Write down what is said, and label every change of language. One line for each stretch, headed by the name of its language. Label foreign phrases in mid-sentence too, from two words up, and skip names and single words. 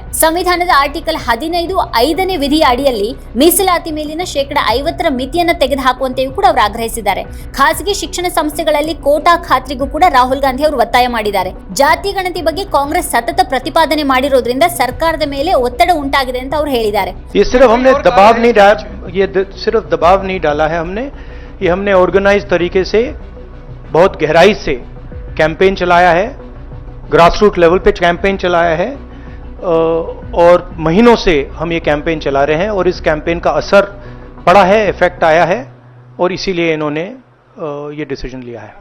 Kannada: ಸಂವಿಧಾನದ ಆರ್ಟಿಕಲ್ 15 5ನೇ ವಿಧಿಯ ಅಡಿಯಲ್ಲಿ ಮೀಸಲಾತಿ ಮೇಲಿನ 50% ಮಿತಿಯನ್ನು ತೆಗೆದುಹಾಕುವಂತೆಯೂ ಕೂಡ ಅವರು ಆಗ್ರಹಿಸಿದ್ದಾರೆ. ಖಾಸಗಿ ಶಿಕ್ಷಣ ಸಂಸ್ಥೆಗಳಲ್ಲಿ ಕೋಟಾ ಖಾತ್ರಿಗೂ ಕೂಡ ರಾಹುಲ್ ಗಾಂಧಿ ಅವರು ಒತ್ತಾಯ ಮಾಡಿದ್ದಾರೆ. ಜಾತಿ ಗಣತಿ ಬಗ್ಗೆ ಕಾಂಗ್ರೆಸ್ ಸತತ ಪ್ರತಿಪಾದನೆ ಮಾಡಿರೋದ್ರಿಂದ ಸರ್ಕಾರದ ಮೇಲೆ ಒತ್ತಡ ಉಂಟಾಗಿದೆ ಅಂತ ಅವರು ಹೇಳಿದ್ದಾರೆ.
Hindi: सिर्फ दबाव नहीं डाला है हमने ऑर्गेनाइज तरीके से बहुत गहराई से कैंपेन चलाया है,
English: grassroot level
Hindi: पे कैंपेन चलाया है, और महीनों से हम ये कैंपेन चला रहे हैं और इस कैंपेन का असर पड़ा है, इफेक्ट आया है, और इसीलिए इन्होंने ये डिसीजन लिया है.